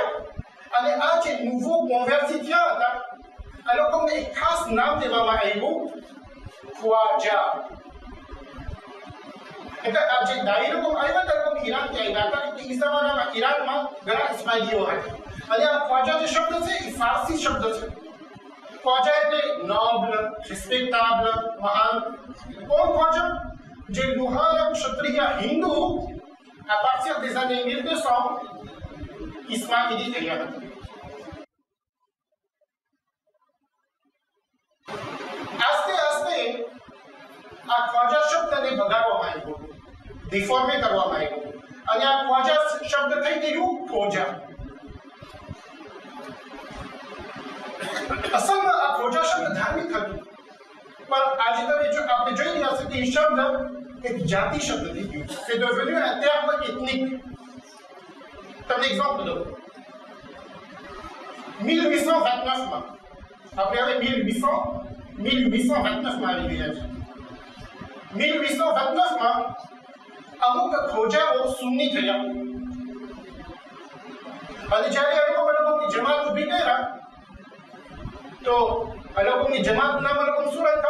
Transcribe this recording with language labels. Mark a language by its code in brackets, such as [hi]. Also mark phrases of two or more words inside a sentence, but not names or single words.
[gu] અને આ જે [fr] nouveaux convertis [gu] થયા હતા આ લોકોને એક ખાસ નામ દેવામાં આવ્યું ખ્વાજા. એટલે આ જે દાઈ લોકો આવ્યા હતા લોકો ઈરાનથી આવ્યા હતા. એ જમાનામાં ઈરાનમાં ઘણા ઇસ્માઇલીઓ હતા. અને આ ખ્વાજા જે શબ્દ છે [hi] फारसी शब्द है। [gu] ख्वाजा એટલે [en] noble, respectable, [gu] મહાન। કોણ ખ્વાજા? જે લુહાર ક્ષત્રિય હિન્દુ [fr] à partir des années 1200 [gu] ઇસ્માઇલી થયા હતા। આસ્તે આસ્તે આ ખ્વાજા શબ્દને ભગાડવામાં આવ્યો, ડિફોર્મે કરવામાં આવ્યો અને આ ખ્વાજા શબ્દ થઈ ગયું ખોજા। અસલમાં આ ખોજા શબ્દ ધાર્મિક હતું, પણ આજે તમે જો આપણે જોઈ રહ્યા છો કે એ શબ્દ એક જાતિ શબ્દ થઈ ગયું, [fr] c'est devenu un terme ethnique। [gu] તમને એક્ઝામ્પલ દઉં, 1829 માં આપણે હવે 1829 માં આવી ગયા છે। 1829 માં અમુક ખોજાઓ સુન્ની થયા અને જ્યારે એ લોકોની જમાત ઊભી કર્યા તો એ લોકોની જમાતનું નામ એ લોકો શું રાખ્યા?